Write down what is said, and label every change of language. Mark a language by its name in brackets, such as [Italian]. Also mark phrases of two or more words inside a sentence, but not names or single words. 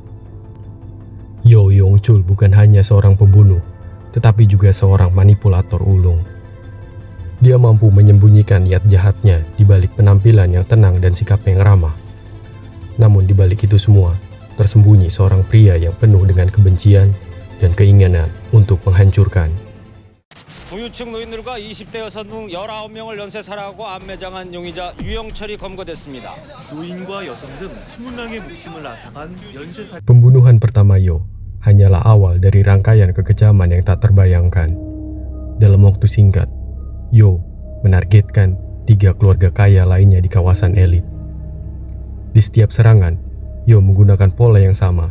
[Indonesian] Yo Yong-chul bukan hanya seorang pembunuh, tetapi juga seorang manipulator ulung. Dia mampu menyembunyikan niat jahatnya di balik penampilan yang tenang dan sikap yang ramah. Namun di balik itu semua, tersembunyi seorang pria yang penuh dengan kebencian dan keinginan untuk menghancurkan. [Korean] 부유층 노인들과 20대 여성 등 19명을 연쇄살해하고 암매장한 용의자 유영철이 검거됐습니다. 노인과 여성 등 20명의 목숨을 앗아간 연쇄살인. [Indonesian] Pembunuhan pertama Yo hanyalah awal dari rangkaian kekejaman yang tak terbayangkan. Dalam waktu singkat, Yo menargetkan 3 keluarga kaya lainnya di kawasan elit. Di setiap serangan, Yo menggunakan pola yang sama.